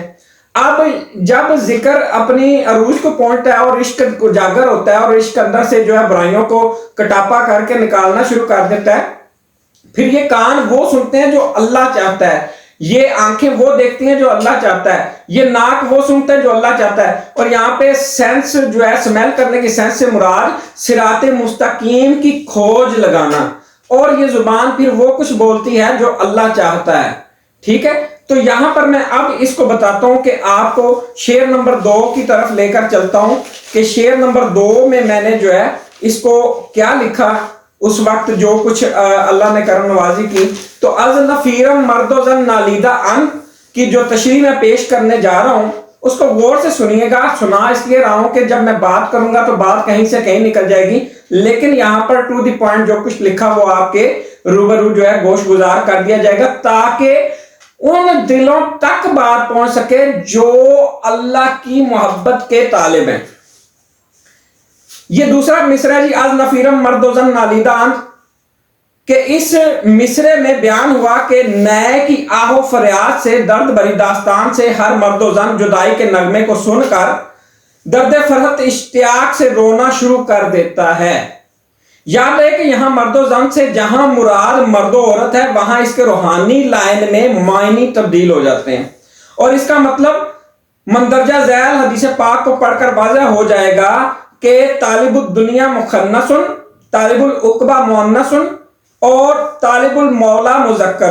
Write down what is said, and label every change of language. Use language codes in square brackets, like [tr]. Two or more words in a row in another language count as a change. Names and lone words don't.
[ur] اب جب ذکر اپنی عروج کو پہنچتا ہے اور عشق اجاگر ہوتا ہے، اور عشق اندر سے جو ہے برائیوں کو کٹاپا کر کے نکالنا شروع کر دیتا ہے، پھر یہ کان وہ سنتے ہیں جو اللہ چاہتا ہے، یہ آنکھیں وہ دیکھتی ہیں جو اللہ چاہتا ہے، یہ ناک وہ سنتا ہے جو اللہ چاہتا ہے، اور یہاں پہ سینس جو ہے، سمیل کرنے کی سینس سے مراد صراط مستقیم کی کھوج لگانا، اور یہ زبان پھر وہ کچھ بولتی ہے جو اللہ چاہتا ہے۔ ٹھیک ہے، تو یہاں پر میں اب اس کو بتاتا ہوں کہ آپ کو شعر نمبر 2 کی طرف لے کر چلتا ہوں کہ شعر نمبر 2 میں میں نے جو ہے اس کو کیا لکھا، اس وقت جو کچھ اللہ نے کرم نوازی کی۔ تو [fa] از نفیرم مرد و زن نالیدہ [ur] ان کی جو تشریح میں پیش کرنے جا رہا ہوں اس کو غور سے سنیے گا۔ سنا اس لیے رہا ہوں کہ جب میں بات کروں گا تو بات کہیں سے کہیں نکل جائے گی، لیکن یہاں پر [en] to the point [ur] جو کچھ لکھا وہ آپ کے روبرو جو ہے گوش گزار کر دیا جائے گا، تاکہ ان دلوں تک بات پہنچ سکے جو اللہ کی محبت کے طالب ہیں۔ یہ دوسرا مصرع جی، [fa] از نفیرم مرد و زن نالیدہ انت، [ur] کہ اس مصرع میں بیان ہوا کہ نئے کی آہ و فریاد سے، درد بری داستان سے ہر مرد و زن جدائی کے نغمے کو سن کر درد فرحت اشتیاق سے رونا شروع کر دیتا ہے۔ یاد ہے کہ یہاں مرد و زن سے جہاں مراد مرد و عورت ہے، وہاں اس کے روحانی لائن میں معنی تبدیل ہو جاتے ہیں، اور اس کا مطلب مندرجہ ذیل حدیث پاک کو پڑھ کر واضح ہو جائے گا کہ [ar] طالب الدنیا مخنث، طالب العقبہ مؤنث، اور طالب المولا مذکر۔